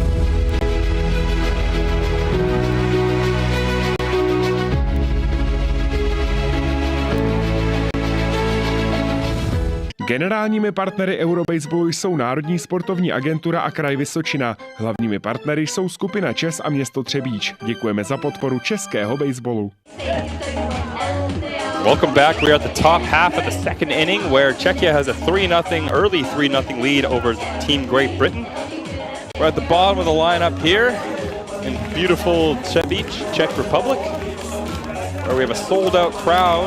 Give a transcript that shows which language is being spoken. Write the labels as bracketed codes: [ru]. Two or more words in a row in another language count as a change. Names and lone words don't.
[cs] Generálními partnery Eurobaseballu jsou Národní sportovní agentura a Kraj Vysočina. Hlavními partnery jsou skupina ČES a město Třebíč. Děkujeme za podporu českého baseballu. [en] Welcome back. We're at the top half of the second inning where Czechia has a 3-0, early 3-0 lead over Team Great Britain. We're at the bottom of the lineup here in beautiful Třebíč, Czech Republic, where we have a sold-out crowd.